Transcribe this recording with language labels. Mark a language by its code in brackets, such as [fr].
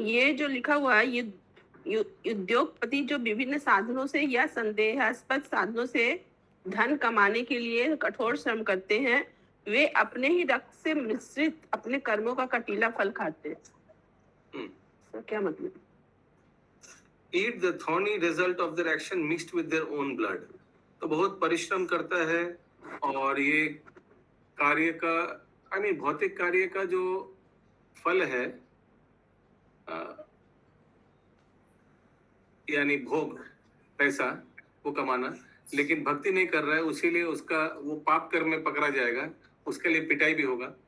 [hi] ये जो लिखा हुआ है, ये उद्योगपति जो विभिन्न साधनों से या संदेहास्पद साधनों से धन कमाने के लिए कठोर श्रम करते हैं, वे अपने ही रक्त से मिश्रित अपने कर्मों का कटीला फल खाते हैं। तो क्या मतलब? [en] Eat the thorny result of their action mixed with their own blood। [hi] तो बहुत परिश्रम करता है और ये कार्य का यानी भौतिक कार्य का जो फल है यानी भोग, पैसा वो कमाना, लेकिन भक्ति नहीं कर रहा है, उसीलिए उसका वो पाप कर्म में पकड़ा जाएगा, उसके लिए पिटाई भी होगा।